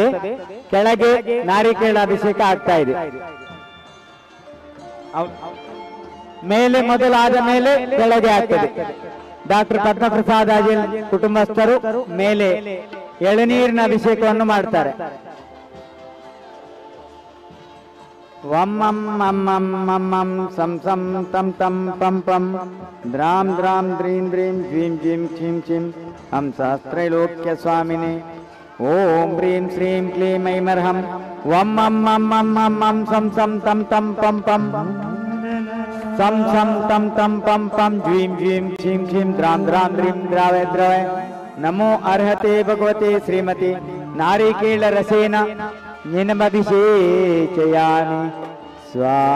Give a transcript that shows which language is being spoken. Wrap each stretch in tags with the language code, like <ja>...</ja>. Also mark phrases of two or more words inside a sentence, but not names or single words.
<kn>ಕೆಳಗೆ ನಾರಿಕೇಳ ಅಭಿಷೇಕ ಆಗ್ತಾ ಇದೆ. ಮೇಲೆ ಮೊದಲಾದ ಮೇಲೆ ಕೆಳಗೆ ಆಗ್ತದೆ. ಡಾಕ್ಟರ್ ಪದ್ಮಪ್ರಸಾದ್ ಅಜಿಲ್ ಕುಟುಂಬಸ್ಥರು ಮೇಲೆ ಎಳನೀರಿನ ಅಭಿಷೇಕವನ್ನು ಮಾಡ್ತಾರೆ.</kn> <sa>ವಮ್ಮಂ ಮಮ್ಮಂ ಮಮ್ಮಂ ಸಂ ಸಂ ತಂ ತಂ ಪಂ ಪಂ ದ್ರಾಂ ದ್ರಾಂ ದ್ರೀಂ ದ್ರೀಂ ಜ್ವೀಂ ಜ್ವೀಂ ಕ್ಷೀಂ ಕ್ಷೀಂ ಹಂಸಾಸ್ತ್ರೈಲೋಕ್ಯ ಸ್ವಾಮಿನೇ ಓಂ ಹ್ರೀಂ ಶ್ರೀಂ ಕ್ಲೀಂ ಐಮರ್ಹಂ ವಮ್ಮಂ ಮಮ್ಮಂ ಮಮ್ಮಂ ಸಂ ಸಂ ತಂ ತಂ ಪಂ ಪಂ ಸಂ ಸಂ ತಂ ತಂ ಪಂ ಪಂ ಜ್ವೀಂ ಜ್ವೀಂ ಕ್ಷೀಂ ಕ್ಷೀಂ ದ್ರಾಂ ದ್ರಾಂ ದ್ರೀಂ ದ್ರಾವಯ ದ್ರವಯ ನಮೋ ಅರ್ಹತೆ ಭಗವತೆ ಶ್ರೀಮತಿ ನಾರಿಕೇಳ ರಸೇನ ನಿನಮಭಿಷೇಚಯಾಮಿ ಸ್ವಾಹ.</sa>